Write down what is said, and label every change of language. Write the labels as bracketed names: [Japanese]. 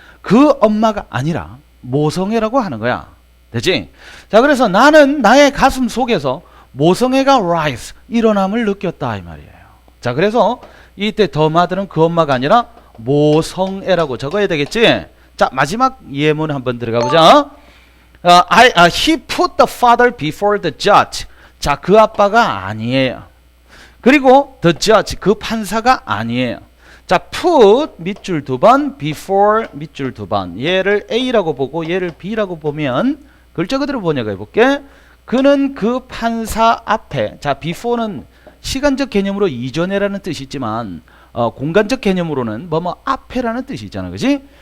[Korean] 그 엄마가 아니라 모성애라고 하는 거야. 되지? 자, 그래서 나는 나의 가슴 속에서 모성애가 rise, 일어남을 느꼈다 이 말이에요. 자, 그래서 이때 더 마들은 그 엄마가 아니라 모성애라고 적어야 되겠지? 자, 마지막 예문 한번 들어가 보자. [English] He put the father before the judge. [Korean] 자, 그 아빠가 아니에요. 그리고 [English] the judge, [Korean] 그 판사가 아니에요. 자, put 밑줄 두 번, before 밑줄 두 번. 얘를 A라고 보고 얘를 B라고 보면 글자 그대로 번역해 볼게. 그는 그 판사 앞에. 자, before는 시간적 개념으로 이전에라는 뜻이 있지만 공간적 개념으로는 뭐뭐 앞에라는 뜻이 있잖아. 그지?